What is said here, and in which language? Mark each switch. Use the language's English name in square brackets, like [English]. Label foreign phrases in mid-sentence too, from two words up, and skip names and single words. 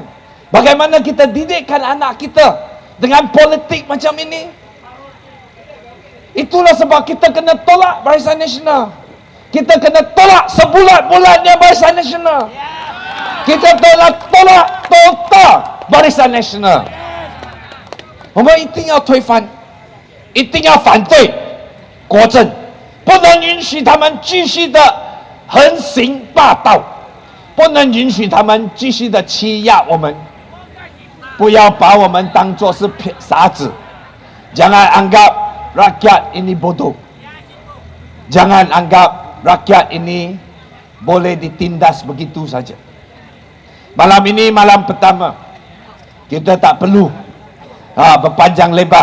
[Malay] Bagaimana kita didikkan anak kita dengan politik macam ini? Itulah sebab kita kena tolak Barisan Nasional. Kita kena tolak sebulat-bulatnya Barisan Nasional. Kita tolak total Barisan Nasional. [Chinese] 我们一定要推翻，一定要反对国政，不能允许他们继续的横行霸道，不能允许他们继续的欺压我们。不要把我们当作是傻子， [Malay] jangan anggap rakyat ini bodoh. Jangan anggap rakyat ini boleh ditindas begitu saja. Malam ini malam pertama, kita tak perlu berpanjang lebar.